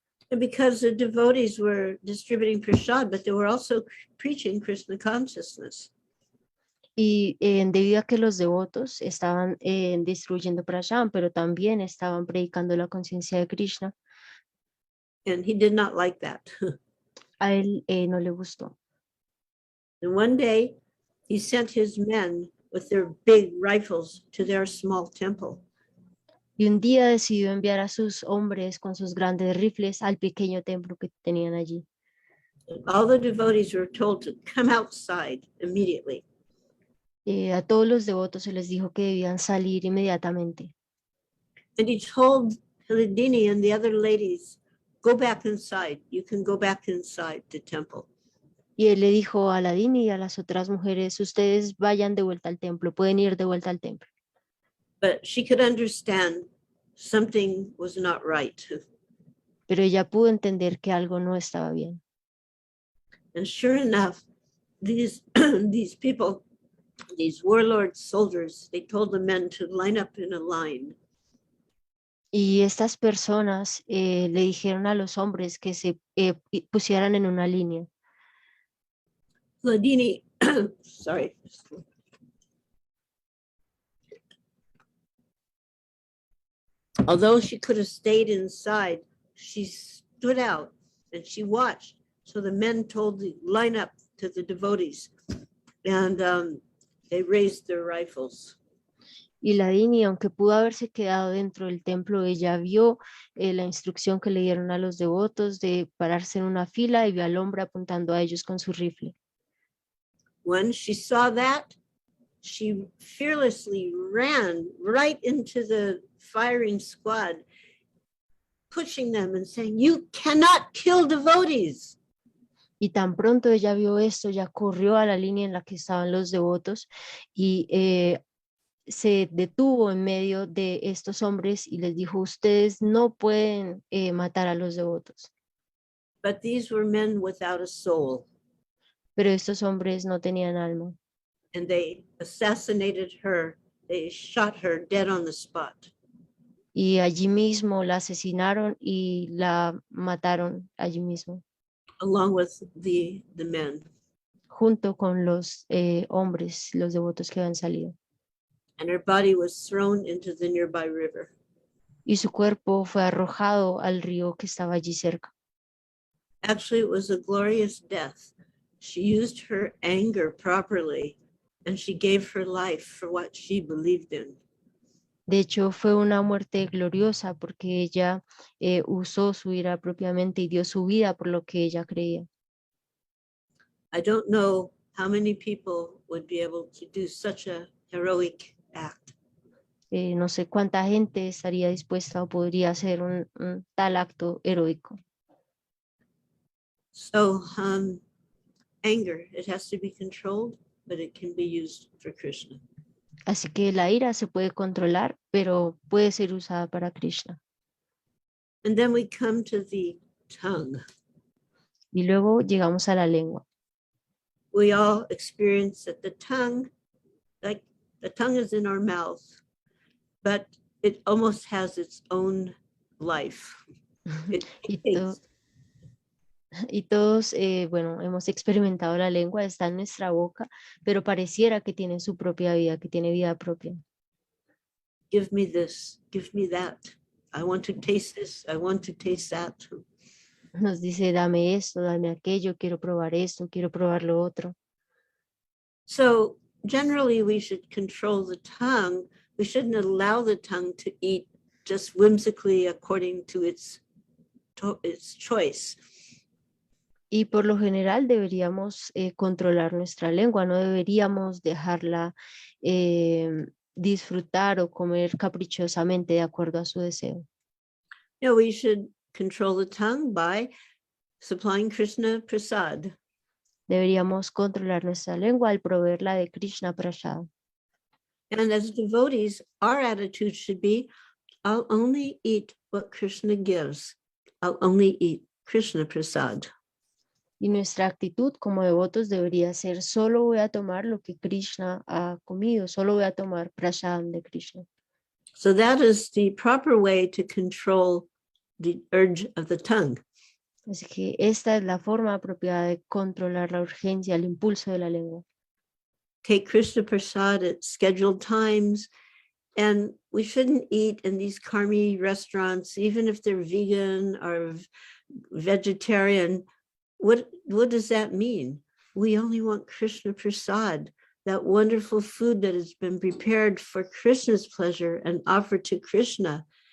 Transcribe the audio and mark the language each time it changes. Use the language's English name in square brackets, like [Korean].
[English] And because the devotees were distributing prasad, but they were also preaching Krishna consciousness. [Spanish] Y debido a que los devotos estaban distribuyendo prashadam, pero también estaban predicando la conciencia de Krishna, [English] And he did not like that. [Spanish] a él no le gustó. [English] And one day he sent his men with their big rifles to their small temple. [Spanish] Y un día decidió enviar a sus hombres con sus grandes rifles al pequeño templo que tenían allí. [English] And all the devotees were told to come outside immediately. [Spanish] A todos los devotos se les dijo que debían salir inmediatamente. [English] And he told Hilidini and the other ladies, go back inside. You can go back inside the temple. [Spanish] Y él le dijo a Ladini y a las otras mujeres, ustedes vayan de vuelta al templo, pueden ir de vuelta al templo. [English] But she could understand something was not right. [Spanish] Pero ella pudo entender que algo no estaba bien. [English] And sure enough, these people, these warlord soldiers, they told the men to line up in a line. [Spanish] Y estas personas le dijeron a los hombres que se pusieran en una línea. [English] Ladini, sorry. Although she could have stayed inside, she stood out and she watched. So the men told to line up to the devotees, and they raised their rifles. [Spanish] Y Ladini, aunque pudo haberse quedado dentro del templo, ella vio la instrucción que le dieron a los devotos de pararse en una fila y vio al hombre apuntando a ellos con su rifle. [English] When she saw that, she fearlessly ran right into the firing squad, pushing them and saying, "You cannot kill devotees." [Spanish] Y tan pronto ella vio esto, ya corrió a la línea en la que estaban los devotos y se detuvo en medio de estos hombres y les dijo, ustedes no pueden matar a los devotos. [English] But these were men without a soul. [Spanish] Pero estos hombres no tenían alma. [English] And they assassinated her. They shot her dead on the spot. [Spanish] Y allí mismo la asesinaron y la mataron allí mismo. [English] Along with the men. [Spanish] junto con los hombres, los devotos que habían salido. [English] And her body was thrown into the nearby river. [Spanish] Y su cuerpo fue arrojado al río que estaba allí cerca. [English] Actually, it was a glorious death. She used her anger properly, and she gave her life for what she believed in. [Spanish] De hecho, fue una muerte gloriosa porque ella usó su ira propiamente y dio su vida por lo que ella creía. [English] I don't know how many people would be able to do such a heroic act. [Spanish] No sé cuánta gente estaría dispuesta o podría hacer un tal acto heroico. [English] So anger, it has to be controlled, but it can be used for Krishna. [Spanish] Así que la ira se puede controlar, pero puede ser usada para Krishna. [English] And then we come to the tongue. [Spanish] Y luego llegamos a la lengua. [English] We all experience that the tongue, like the tongue is in our mouth, but it almost has its own life. [Spanish] Y todos, bueno, hemos experimentado la lengua, está en nuestra boca, pero pareciera que tiene su propia vida, que tiene vida propia. [English] Give me this, give me that. I want to taste this, I want to taste that. [Spanish] Nos dice, dame esto, dame aquello, quiero probar esto, quiero probar lo otro. [English] So generally we should control the tongue. We shouldn't allow the tongue to eat just whimsically according to its choice. [Spanish] Y por lo general deberíamos controlar nuestra lengua, no deberíamos dejarla disfrutar o comer caprichosamente de acuerdo a su deseo. [English] No, we should control the tongue by supplying Krishna prasad. [Spanish] Deberíamos controlar nuestra lengua al proveerla de Krishna prasad. [English] And as devotees, our attitude should be, I'll only eat what Krishna gives. I'll only eat Krishna prasad. [Spanish] Y nuestra actitud como devotos debería ser, solo voy a tomar lo que Krishna ha comido, solo voy a tomar prasad de Krishna. [English] So that is the proper way to control the urge of the tongue. [Spanish] Así que esta es la forma apropiada de controlar la urgencia, el impulso de la lengua. [English] Take Krishna prasad at scheduled times, and we shouldn't eat in these karmi restaurants, even if they're vegan or vegetarian. What does that mean? We only want Krishna prasad, that wonderful food that has been prepared for Krishna's pleasure and offered to Krishna.